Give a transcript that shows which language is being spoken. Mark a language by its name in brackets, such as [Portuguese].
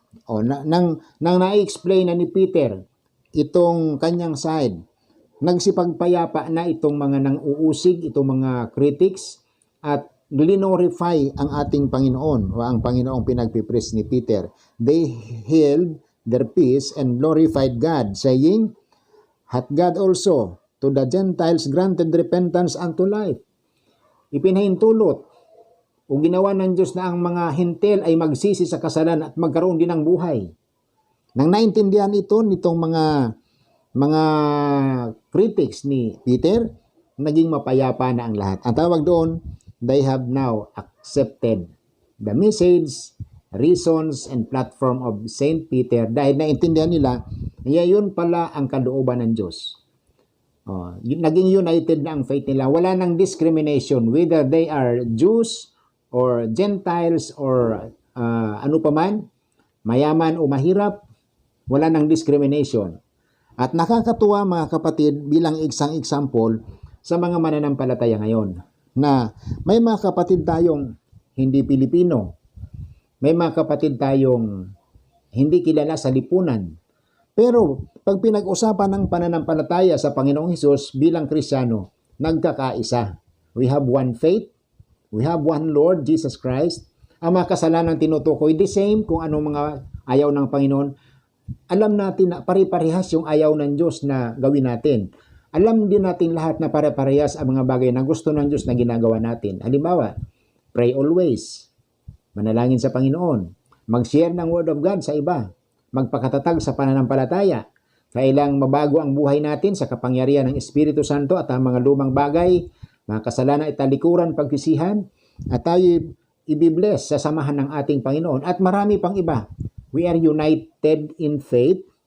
[Filipino] Nang na-explain na ni Peter itong kanyang side, nagsipagpayapa na itong mga nang-uusig, itong mga critics, at glorify ang ating Panginoon, o ang Panginoong pinagpipres ni Peter. [English] They held their peace and glorified God, saying, Hath God also to the Gentiles granted repentance unto life? [Filipino] Ipinahintulot o ginawa ng Diyos na ang mga hintel ay magsisi sa kasalan at magkaroon din ng buhay. Nang naintindihan ito nitong mga critics ni Peter, naging mapayapa na ang lahat. Ang tawag doon, [English] they have now accepted the message, reasons, and platform of Saint Peter, [Filipino] dahil naintindihan nila, yun pala ang kalooban ng Diyos. Naging united na ang faith nila. Wala nang discrimination, [English] whether they are Jews or Gentiles or [Filipino] ano paman, mayaman o mahirap, wala nang discrimination. At nakakatuwa mga kapatid, bilang isang example sa mga mananampalataya ngayon, na may mga kapatid tayong hindi Pilipino, may mga kapatid tayong hindi kilala sa lipunan. Pero pag pinag-usapan ng pananampalataya sa Panginoong Hesus bilang Kristiyano, nagkakaisa. [English] We have one faith, we have one Lord, Jesus Christ. [Filipino] Ang mga kasalanan tinutukoy, [English] the same [Filipino] kung anong mga ayaw ng Panginoon. Alam natin na pare-parehas yung ayaw ng Diyos na gawin natin. Alam din natin lahat na pare-parehas ang mga bagay na gusto ng Diyos na ginagawa natin. Halimbawa, [English] pray always, [Filipino] manalangin sa Panginoon, mag-share ng Word of God sa iba, magpakatatag sa pananampalataya, kailang mabago ang buhay natin sa kapangyarihan ng Espiritu Santo, at ang mga lumang bagay, mga kasalanan ay talikuran, pagsisihan, at tayo ibibless sa samahan ng ating Panginoon, at marami pang iba. [English] We are united in faith,